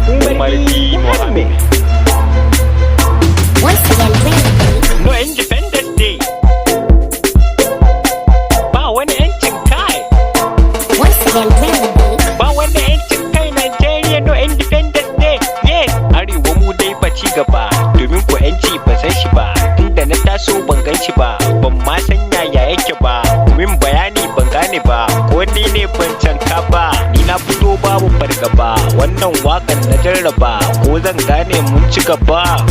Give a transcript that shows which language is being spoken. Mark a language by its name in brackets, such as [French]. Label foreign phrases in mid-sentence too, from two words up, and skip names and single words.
[English] Umar D. Mohammed. Once again, bring the beat. No Independence Day. [Hausa] Ba wani 'yancin kai. [English] Once again, bring the beat. [Hausa] Ba wani 'yancin kai, [English] Nigeria, no Independence Day. Yes, [Hausa] Arewa mu dai ba ci gaba, domin ko 'yanci ban san shi ba. Tunda na taso ban gan shi ba, ban ma san yaya yake ba. Min bayani ban gane ba, ko ni ne ban canka ba. Ni na fito babu fargaba, wannan wakan na jarraba, ko zan gane mun ci gaba.